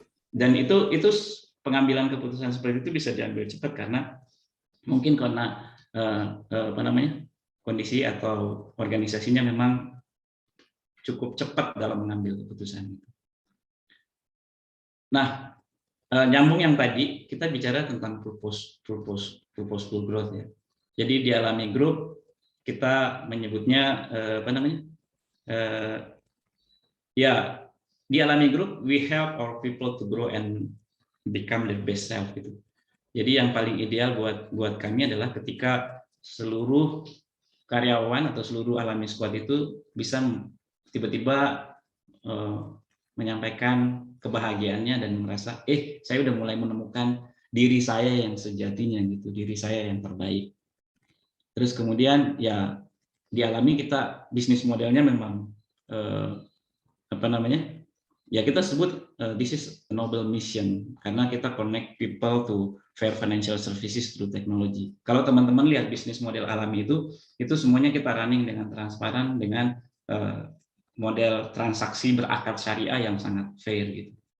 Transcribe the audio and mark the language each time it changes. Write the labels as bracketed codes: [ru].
[id] Dan itu pengambilan keputusan seperti itu bisa diambil cepat karena mungkin karena apa namanya, kondisi atau organisasinya memang cukup cepat dalam mengambil keputusan itu. Nah, nyambung yang tadi kita bicara tentang purposeful growth ya. Jadi di Alami Group kita menyebutnya apa namanya? Ya, di [en] Alami Group we help our people to grow and become their best self gitu. [id] Jadi yang paling ideal buat kami adalah ketika seluruh karyawan atau seluruh Alami Squad itu bisa tiba-tiba menyampaikan kebahagiaannya dan merasa, saya udah mulai menemukan diri saya yang sejatinya gitu, diri saya yang terbaik. Terus kemudian ya di Alami kita bisnis modelnya memang apa namanya? Ya kita sebut [en] this is a noble mission [id] karena kita [en] connect people to fair financial services through technology. [id] Kalau teman-teman lihat bisnis model Alami itu semuanya kita running dengan transparan, dengan model transaksi berakar syariah yang sangat fair gitu.